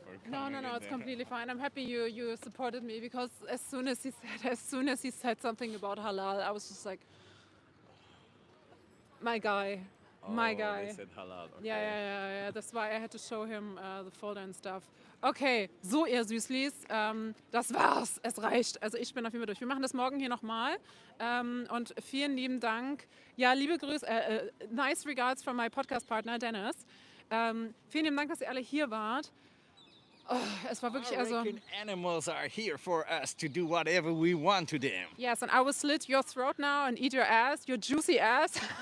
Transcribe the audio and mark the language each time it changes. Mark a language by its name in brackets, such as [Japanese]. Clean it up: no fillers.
[English] No, it's completely fine. I'm happy you supported me because as soon as he said something about halal, I was just like, my guy. My guy. They said halal. Okay. Ja. That's why I had to show him the folder and stuff. [German] Okay, so ihr Süßlis, das war's. Es reicht. Also ich bin auf jeden Fall durch. Wir machen das morgen hier nochmal. Und vielen lieben Dank. Ja, liebe Grüße, [English] nice regards from my podcast-Partner Dennis. [German] Vielen lieben Dank, dass ihr alle hier wart. Oh, es war wirklich, [English] I reckon animals are here for us to do whatever we want to them. Yes, and I will slit your throat now and eat your ass, your juicy ass.